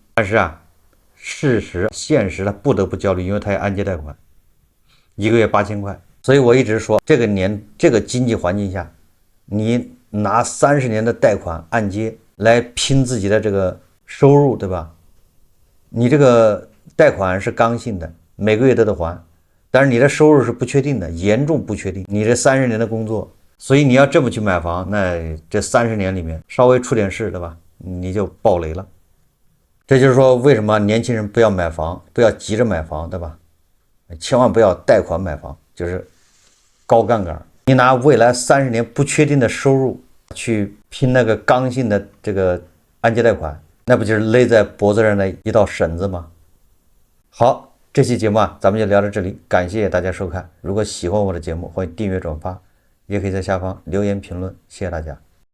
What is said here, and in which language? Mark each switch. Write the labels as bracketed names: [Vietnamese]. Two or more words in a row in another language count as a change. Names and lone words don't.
[Chinese] 但是事實现實他不得不焦慮，因為他有按揭貸款，1個月8000塊。所以我一直說，這個經濟環境下，你拿30年的貸款按揭來拼自己的這個收入，對吧？你這個貸款是刚性的，每個月都得還， 但是你的收入是不確定的，嚴重不確定。你這30年的工作，所以你要這麼去買房，那這30年裡面稍微出點事，對吧？你就爆雷了。這就是說，為什麼年輕人不要買房，不要急着買房，对吧？千萬不要貸款買房，就是高槓桿。你拿未来30年不確定的收入去拼那個刚性的這個按揭貸款，那不就是勒在脖子上的一道繩子嗎？好，這期節目咱們就聊到這裡，感謝大家收看。如果喜歡我的節目，歡迎訂閱轉發，也可以在下方留言評論，謝謝大家。